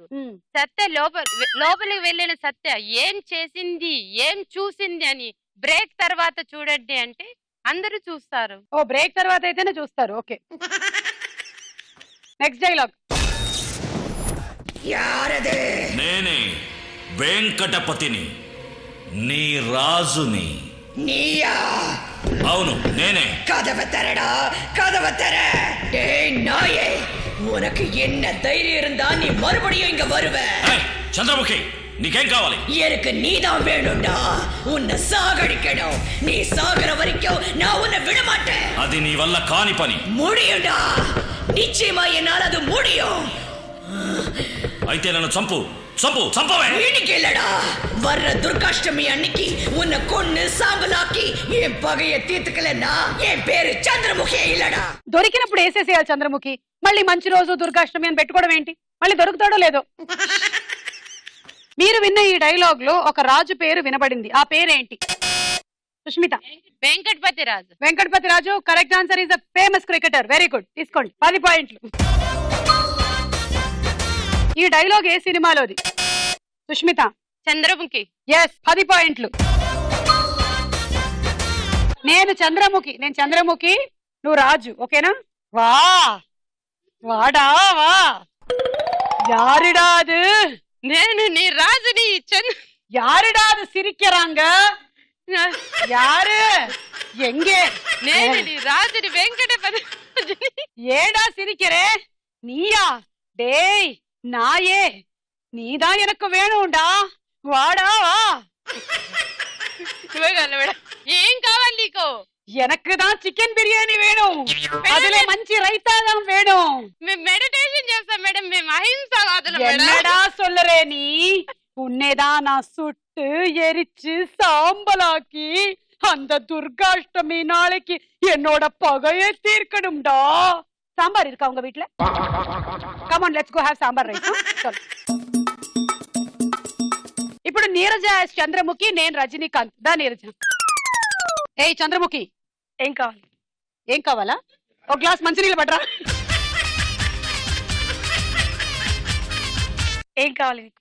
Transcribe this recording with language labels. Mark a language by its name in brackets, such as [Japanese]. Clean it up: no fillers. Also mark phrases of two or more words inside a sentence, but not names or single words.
[Telugu] సత్య లోపలికి వెళ్ళిన సత్య ఏం చేసింది, ఏం చూసింది అని బ్రేక్ తర్వాత చూడండి అంటే అందరూ చూస్తారు. ఓ బ్రేక్ తర్వాత అయితేనే చూస్తారు. ఓకే. [English] next dialogue. [Telugu] నేనే వెంకటపతిని, నీ రాజుని. நீயா? అవును నేనే. [Tamil] கதவை தரடா, கதவை தர. டேய் நாயே, உனக்கு என்ன தைரியம் இருந்தா நீ மறுபடியும் இங்க வருவ? [Telugu] చంద్రముఖి నీకేం కావాలి? [Tamil] எனக்கு நீதான் வேணும்டா. உன்னை சாகடிக்கணும். நீ சாகற வரைக்கும் நான் உன்னை விட மாட்டேன். [Telugu] అది నీ వల్ల కాని పని. [Tamil] முடியும்டா, நிச்சயமா என்னால் அது முடியும். [Telugu] అయితే నన్ను చంపు, చంపు, చంపవే. [Tamil] இன்னைக்கு இல்லடா, வர்ற துர்காஷ்டமி அன்னைக்கு உன்னை கொன்னு சாம்பலாக்கி என் பகைய தீர்த்துக்கலன்னா என் பேரு చంద్రముఖి இல்லடா. [Telugu] దొరికినప్పుడు వేసేసేయాలి చంద్రముఖి. మళ్ళీ మంచి రోజు దుర్గాష్టమి అని పెట్టుకోవడం ఏంటి? మళ్ళీ దొరుకుతాడో లేదో. మీరు విన్న ఈ డైలాగ్ లో ఒక రాజు పేరు వినబడింది. ఆ పేరేంటి? సుష్మిత. వెంకటపతి రాజు. [English] వెంకటపతి రాజు correct answer. is a famous cricketer. very good. [Telugu] తీసుకోండి 10 పాయింట్లు. ఈ డైలాగ్ ఏ సినిమాలోది? సుష్మిత. చంద్రముఖి. ఎస్ 10 పాయింట్లు. నేను చంద్రముఖి, నువ్వు రాజు. ఓకేనా? [Tamil] வா வாடா வா யாருடாது? [Telugu] నేను నీ రాజుని. [Tamil] யாருடாது சிரிக்கிறாங்க? யாரு? எங்கே? [Telugu] నేను నీ రాజుని వెంకటపతి. [Tamil] ஏடா சிரிக்கிறே? நீயா? டேய் நாயே, நீதான் எனக்கு வேணும்டா. வாடா வா. [Telugu] ఏం కావాలి నీకు? [Tamil] எனக்கு தான் சிக்கன் பிரியாணி வேணும். அதுல [Telugu] మంచి రైతా [Tamil] தான் வேணும். [Telugu] మేము మెడిటేషన్ చేస్తాం మేడం. మేము అహింసవాదులు మేడం. [Tamil] என்னடா சொல்லுறே நீ? உன்னைதான் நான் சுட்டு எரிச்சு சாம்பலாக்கி அந்த துர்காஷ்டமி நாளைக்கு என்னோட பகையை தீர்க்கணும்டா. சாம்பார் இருக்கா உங்க வீட்ல? [English] come on let's go have sambar rice. [Telugu] ఇప్పుడు నీరజ చంద్రముఖి, నేను రజనీకాంత్. దా నీరజ. ఏయ్ చంద్రముఖి, ఏం కావాలి? ఏం కావాలా? ఒక గ్లాస్ మంచినీళ్ళు పడరా. ఏం కావాలి నీకు?